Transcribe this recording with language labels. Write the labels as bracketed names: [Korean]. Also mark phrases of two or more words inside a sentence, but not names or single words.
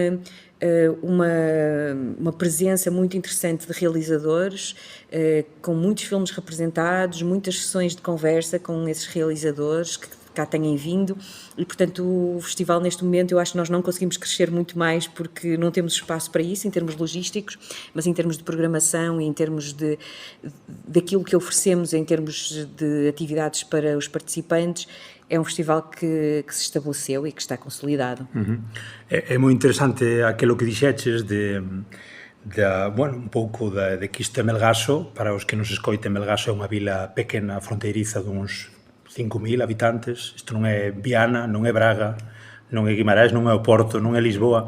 [Portuguese] uma presença muito interessante de realizadores, com muitos filmes representados, muitas sessões de conversa com esses realizadores que cá têm vindo e, portanto, o festival neste momento eu acho que nós não conseguimos crescer muito mais porque não temos espaço para isso em termos logísticos, mas em termos de programação e em termos daquilo que oferecemos em termos de atividades para os participantes, é um festival que se estabeleceu e que está consolidado. [Galician] É moi interesante aquilo que dixeches bueno, un pouco de que isto é Melgaço. Para os que nos escoiten, Melgaço é unha vila pequena, fronteiriza duns 5.000 habitantes. Isto non é Viana, non é Braga, non é Guimarães, non é o Porto, non é Lisboa.